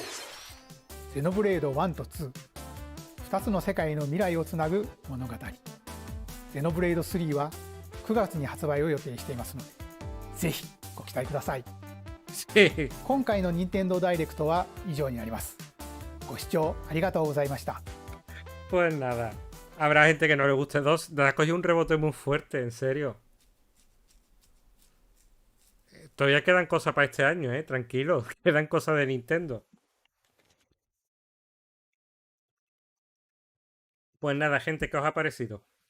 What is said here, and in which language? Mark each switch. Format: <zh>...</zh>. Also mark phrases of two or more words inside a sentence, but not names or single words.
<ja>ゼノブレード1と2、2つの世界の未来をつなぐ物語。ゼノブレード3は9月に発売を予定していますので、ぜひご期待ください。今回の任天堂ダイレクトは以上になります。ご視聴ありがとうございました。</ja> <es>Pues nada, habrá gente que no le guste 2. Te has cogido un rebote muy fuerte, en serio. Todavía quedan cosas para este año, tranquilo. Quedan cosas de Nintendo. Pues nada, gente, ¿qué os ha parecido?</es>